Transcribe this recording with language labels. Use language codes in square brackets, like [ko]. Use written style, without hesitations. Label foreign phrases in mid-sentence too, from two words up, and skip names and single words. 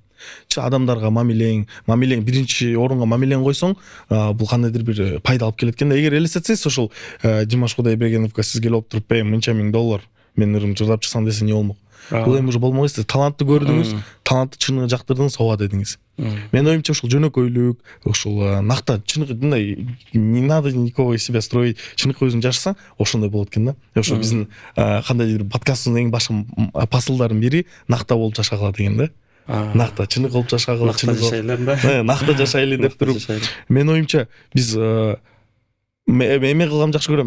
[ky] Адамдарга мамилең биринчи орунга мамилең койсоң, бул кандайдыр бир пайда алып келет экен да. Эгер элестетсеңиз, ошол Димаш Кудайбергеновго сиз келип отуруп, мынча миң доллар менин ырымды жырдап чыксаң десе эмне болмок? Бул эми уже болмок эмес. Талантты көрдүңүз, талантты чыныгы жактырдыңыз, ооба дедиңиз. Менин оюмча ушул жөнөкөйлүк, ушул накта чыныгы мындай [ru] не надо никого из себя строить, [ky] чыныгы өзүң жашасаң, ошондой болот экен да. Ошо биздин кандайдыр подкасттын эң башкы посылдардын бири накта болуп жашагыла деген да. Накта чыныгы болуп жашагыла, накта жашайлы деп туруп. Менин оюмча биз эме кылган жакшы көрөм.